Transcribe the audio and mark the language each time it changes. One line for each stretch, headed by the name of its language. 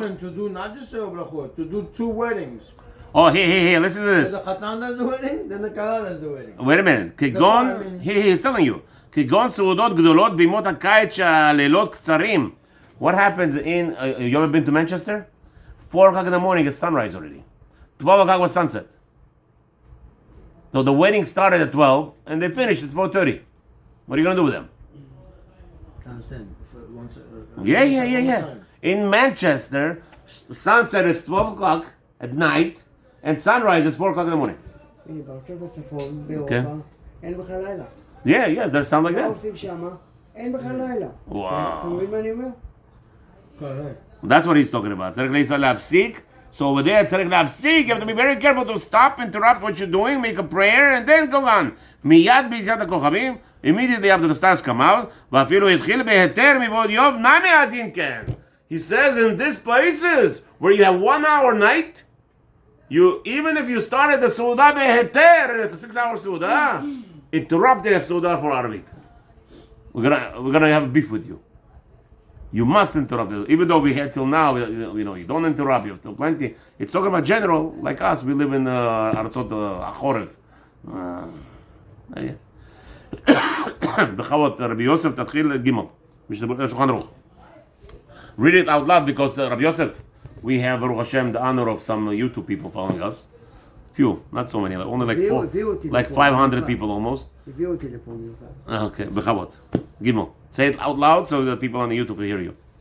English: To do not just Sheva Brachot, to do 2 weddings. Oh, hey, listen to this. The Chatan does the wedding, then the Kala does the wedding. Wait a minute.
Hebrew: כגון,
English: he's telling you.
Hebrew: כגון סעודות גדולות בימות הקיץ שהלילות קצרים.
English: What happens in, you ever been to Manchester? 4 o'clock in the morning is sunrise already. 12 o'clock was sunset. So the wedding started at 12 and they finished at 4:30. What are you going to do with them? I understand. Yeah. In Manchester, sunset is 12 o'clock at night and sunrise is 4 o'clock in the morning.
Hebrew: הנה, בארצות הצפון, באירופה, אין בכלל לילה.
English: Yeah, yes, there's sound like
Hebrew: מה
English: that.
Hebrew: עושים שמה? אין בכלל לילה. וואו. אתה מבין מה אני אומר?
English: That's what he's talking about.
Hebrew: צריך להפסיק.
English: So over there,
Hebrew: צריך להפסיק.
English: You have to be very careful to stop, interrupt what you're doing, make a prayer, and then go on.
Hebrew: מיד ביציאת הכוכבים,
English: immediately after the stars come out,
Hebrew: ואפילו התחיל בהיתר מבעוד יום, נמי הדין כן.
English: He says in these places, where you have 1 hour night, even if you started the
Hebrew: סעודה בהיתר,
English: and it's a 6-hour סעודה, interrupt the סעודה for Arvit. We're gonna have beef with you. You must interrupt it. Even though we had till now, you don't interrupt. You have till plenty. It's talking about general, like us. We live in Arvit Achoref. Yes.
Hebrew: בחוות, רבי יוסף תתחיל ג' שולחן ערוך.
English: Read it out loud because Rabbi Yosef, we have Baruch Hashem the honor of some YouTube people following us. Few, not so many, only like four, like 500 people almost.
Hebrew: הביאו אותי לפה מיוחד. Okay, בחוות.
English: ג' Say it out loud so that people on the YouTube will hear you.